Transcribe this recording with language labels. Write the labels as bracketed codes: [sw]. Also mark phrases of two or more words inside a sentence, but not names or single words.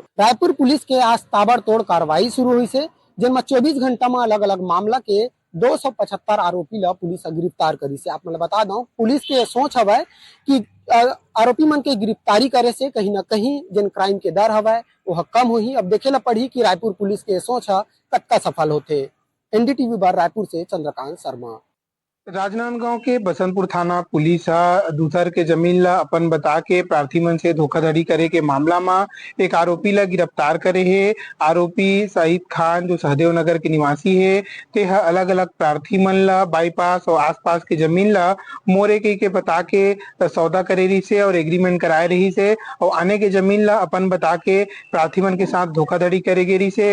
[hne] रायपुर पुलिस के आज ताबड़तोड़ कार्रवाई शुरू हुई से, जिनमें 24 घंटा में अलग अलग मामला के 275 आरोपी ला पुलिस गिरफ्तार करी से। आप मतलब बता दूं पुलिस के सोच हवा कि आरोपी मन के गिरफ्तारी करे से कहीं ना कहीं जिन क्राइम के दर हवा वो कम हुई। अब देखे ला पड़ी कि रायपुर पुलिस के सोच कतका सफल होते। NDTV बार रायपुर से चंद्रकांत शर्मा। राजनांदगांव के बसंतपुर थाना पुलिस दूसर के जमीन ला अपन बता के प्रार्थी मन से धोखाधड़ी करे के मामला में एक आरोपी ला गिरफ्तार करे है। आरोपी सईद खान जो सहदेव नगर के निवासी है ते अलग अलग प्रार्थी मन ला बाईपास और आसपास के जमीन ला मोरे के बता के सौदा करे रही से और एग्रीमेंट कराए रही से और आने के जमीन ला अपन बता के प्रार्थी मन के साथ धोखाधड़ी करे गे रही से।